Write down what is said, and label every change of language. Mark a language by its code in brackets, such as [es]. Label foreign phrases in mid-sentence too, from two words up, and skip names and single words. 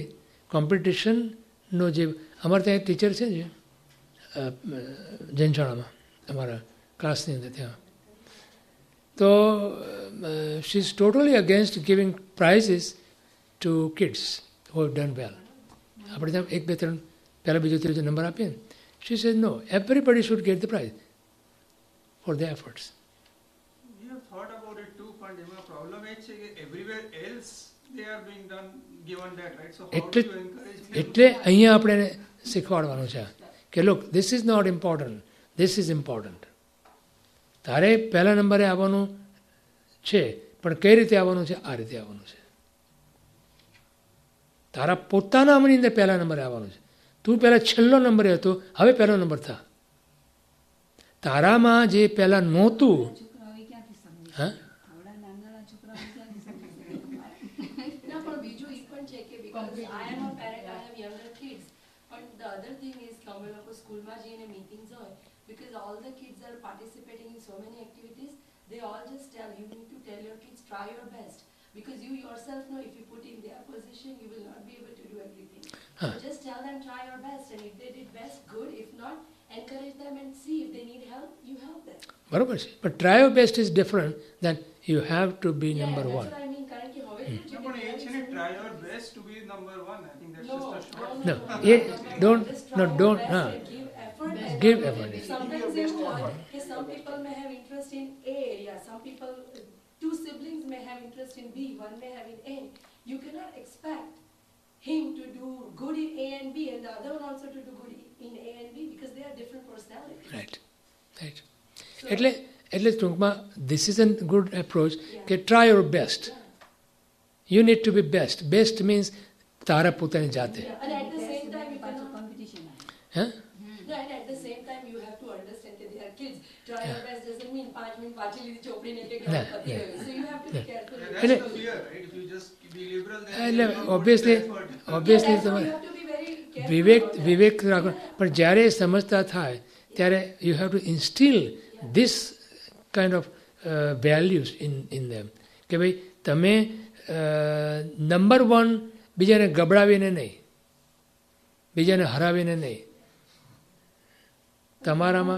[gu] કોમ્પિટિશનનો જે અમારે ત્યાં એક ટીચર છે જે જૈન શાળામાં અમારા ક્લાસની અંદર ત્યાં, તો [en] she is totally against giving prizes to kids who have done well. [gu] આપણે ત્યાં 1, 2, 3 પહેલાં બીજો ત્રીજો નંબર આપીએ ને, [en] she says no, everybody should get the prize for the efforts. We have thought about it too, [gu] પણ એમાં પ્રોબ્લેમ એ છે કે [en] everywhere else they are being done given that, right? So how do you encourage them? [gu] એટલે અહીંયા આપણે એને શીખવાડવાનું છે કે [en] look, this is not important, this is important. [gu] તારે પહેલા નંબરે આવવાનું છે, પણ કઈ રીતે આવવાનું છે? આ રીતે આવવાનું છે. તારા પોતાનાની અંદર પહેલા નંબરે આવવાનો છે. તું પહેલાં છેલ્લો નંબરે હતો, હવે પહેલો નંબર થા. તારામાં જે પહેલાં નહોતું, છોકરાઓ ક્યાંથી સમજે? હા, આવડા નાના છોકરાઓ ક્યાંથી સમજે? ના, પણ બીજું એ પણ છે કે [en] because I am a parent, I have younger kids. But the other thing is [gu] કે અમે લોકો સ્કૂલમાં જઈને meetings હોય, [en] because all the kids are participating in so many activities, they all just tell you need to tell your kids try your best, because you yourself know if you put in their position you will not be able to do everything. So just tell them try your best, and if they did best, good. If not, encourage them and see if they need help, you help them. [gu] બરાબર છે. [en] પણ try your best is different than you have to be Yeah, નંબર that's વન. what I mean. [gu] કારણ કે હવે શું છે [en] No, [gu] કે [en] but there is actually so try many- your best to be number one. I think that's No, just a short. No, don't, Just no, try your don't, best huh. and give effort. and Give then effort. Sometimes એવું હોય કે some people may have interest in A area, some people, two siblings may have interest in B, one may have in A. You cannot expect him to do good in A and B and the other one also to do good in A and B, because they are different personalities. right, right. So, [gu] એટલે ટૂંકમાં [en] this is a good approach Yeah. કે try your best. yeah. you need to be best. best means [gu] તારા પોતાની જાતે. [en] Yeah. And at the same time you [gu] પાછું [en] cannot, [gu] કોમ્પિટિશન આવે. હા, [en] no, and at the same time you have to understand that they are kids. Try your best doesn't mean 5 [gu] મિનિટ વાંચી લીધી ચોપડી ને કે ના, પતી ના. ગયું. [en] So you have to be careful. Yeah, with that's [gu] એટલે- [en] the fear, right? If you just be liberal, then [gu] એટલે [en] you will not put obviously the effort. Yeah, obviously that's why [gu] તમારે [en] you have to be very careful [gu] વિવેક [en] about that. [gu] વિવેક રાખો. [en] Yeah. [gu] પણ જ્યારે સમજતા થાય ત્યારે [en] you have to instill this kind of values in them [gu] કે ભાઈ તમે નંબર વન બીજાને ગબડાવીને નહીં, બીજાને હરાવીને નહીં, તમારામાં